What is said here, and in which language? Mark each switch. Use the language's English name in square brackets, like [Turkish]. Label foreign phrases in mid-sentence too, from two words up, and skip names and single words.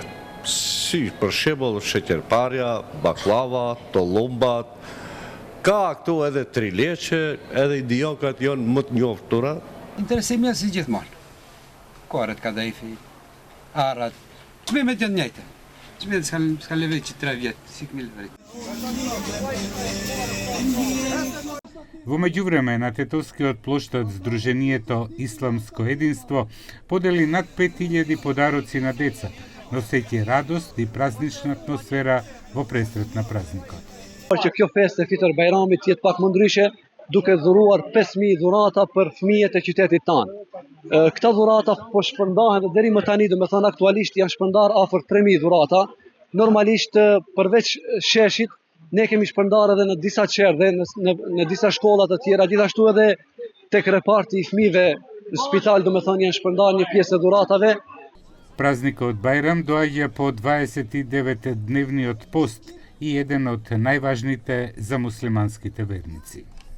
[Albanian] Si për shembull sheqerparja, baklava, tollumbat, ka këtu edhe trileqe, edhe idiokat janë më të njoftura. Interesimi si gjithmonë. Korët, kadajfi, arat, çmimet janë njëjta. Çmimet s'ka lëvej që 3 vjetë, si këmi lëvej. [Macedonian] Во меѓувреме, на Тетовскиот плоштад Сдруженијето Исламско единство подели над 5000 подароци на деца, носејќи радост и празнична атмосфера во пресрет на празникот. [Albanian] Që kjo festë e Fitër Bajramit jetë pak më ndryshe, duke dhuruar 5000 dhurata për fëmijët e qytetit tanë. Këta dhurata po shpërndahen dhe deri më tani, do me thënë aktualisht janë shpërndar afër 3000 dhurata. Normalisht përveç sheshit, ne kemi shpërndar edhe në disa qerë dhe në disa shkollat të tjera, gjithashtu edhe tek reparti i fëmijëve në spital, do me thënë janë shpërndar një pjesë e dhuratave. [Macedonian] Празникот Бајрам доаѓа по 29-дневниот пост и еден од најважните за муслиманските верници.